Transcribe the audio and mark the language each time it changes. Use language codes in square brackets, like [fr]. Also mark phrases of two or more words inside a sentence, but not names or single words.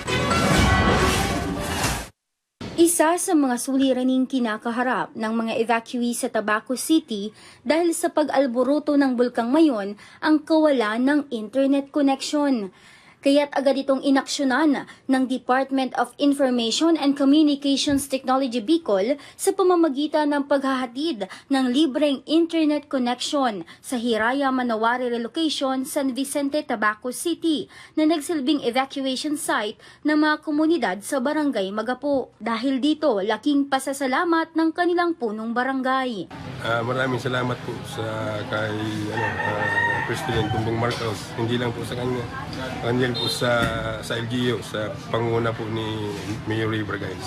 [tl] Isa sa mga suliraning kinakaharap ng mga evacuee sa Tabaco City dahil sa pag-alboroto ng Bulkang Mayon ang kawalan ng [en] internet connection. [tl] Kaya't agad itong inaksyonan ng Department of Information and Communications Technology Bicol sa pamamagitan ng paghahatid ng libreng [en] internet connection [tl] sa Hiraya Manawari Relocation, San Vicente, Tabaco City na nagsilbing [en] evacuation site [tl] ng mga komunidad sa Barangay Magapo. Dahil dito, laking pasasalamat ng kanilang punong barangay. Maraming salamat po sa kay President Bongbong Marcos, hindi lang po sa kanya, kundi po sa LGU, sa panguna po ni Mayor River, guys.